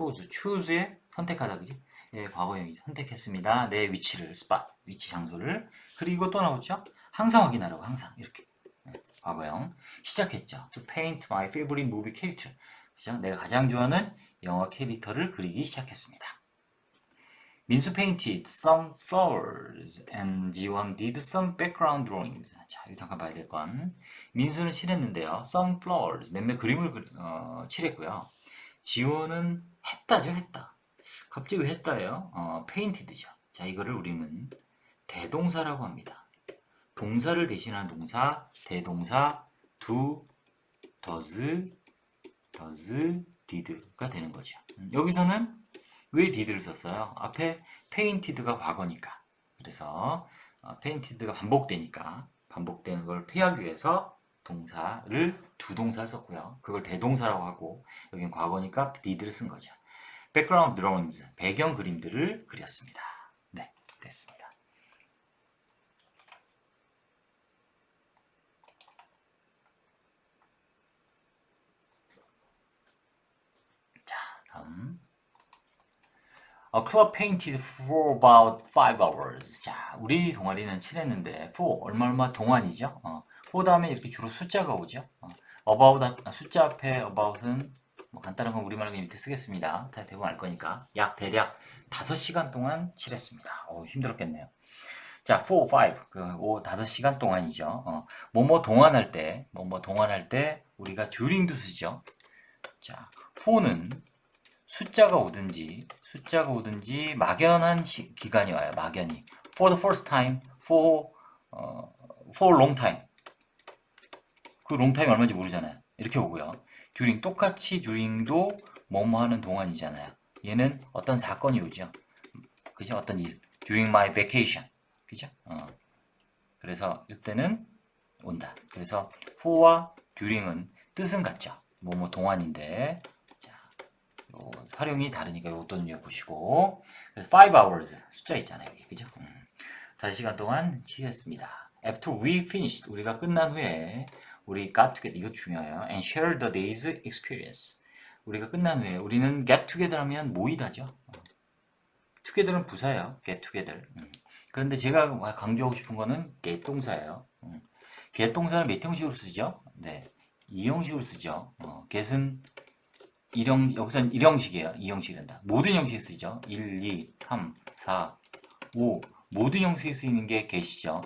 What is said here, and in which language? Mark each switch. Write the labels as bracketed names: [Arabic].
[Korean] choose의 선택하다, 그지? 예, 과거형이죠. 선택했습니다. 내 위치를, spot, 위치 장소를. 그리고 또 나오죠? 항상 확인하라고, 항상. 이렇게. 예, 과거형. 시작했죠. [English] To paint my favorite movie character. [Korean] 그죠? 내가 가장 좋아하는 영화 캐릭터를 그리기 시작했습니다. [English] 민수 painted some flowers and 지원 did some background drawings. [Korean] 자, 이거 잠깐 봐야 될 건. 민수는 칠했는데요. some flowers, 몇몇 그림을 칠했고요. 지원은 했다죠, 했다. 갑자기 왜 했다예요? painted죠. 자, 이거를 우리는 대동사라고 합니다. 동사를 대신하는 동사, 대동사 do, does, did가 되는 거죠. 여기서는 왜 did를 썼어요? 앞에 painted가 과거니까. 그래서 painted가 반복되니까 반복되는 걸 피하기 위해서 동사를 두 동사를 썼고요. 그걸 대동사라고 하고 여기는 과거니까 did를 쓴 거죠. background drawings, 배경 그림들을 그렸습니다. 네, 됐습니다. 자, 다음. [English] A club painted for about 5 hours. [Korean] 자, 우리 동아리는 칠했는데 for 얼마 동안이죠? for 다음에 이렇게 주로 숫자가 오죠. about 숫자 앞에 about은 뭐 간단한 건 우리말로 밑에 쓰겠습니다. 대부분 알 거니까 대략 5시간 동안 칠했습니다. 힘들었겠네요. 자, 4, 5, 5시간 동안이죠. 뭐뭐 동안할 때 우리가 during도 쓰죠. 자, for는 숫자가 오든지 막연한 기간이 와요. 막연히. [English] For the first time, for long time. [Korean] 그 long time 얼마인지 모르잖아요. 이렇게 오고요. during 똑같이 during도 뭐뭐 하는 동안이잖아요. 얘는 어떤 사건이 오죠. 그죠? 어떤 일. [English] during my vacation. [Korean] 그죠? 그래서 이때는 온다. 그래서 for와 during은 뜻은 같죠. 뭐뭐 동안인데 활용이 다르니까 이것도 눈여보시고 5 hours 숫자 있잖아요 여기 그죠? 5시간 동안 치렀습니다. [English] After we finished [Korean] 우리가 끝난 후에 우리 got together 이거 중요해요. [English] And share the day's experience [Korean] 우리가 끝난 후에 우리는 get together 하면 모이다죠. together는 부사예요. [English] get together. [Korean] 그런데 제가 강조하고 싶은 거는 get 동사예요. get 동사를 몇 형식으로 쓰죠? 네, 2형식으로 쓰죠. get은 여기서는 1형식이에요. 2형식이란다. 모든 형식에 쓰이죠. 1, 2, 3, 4, 5 모든 형식에 쓰이는 게 get이죠.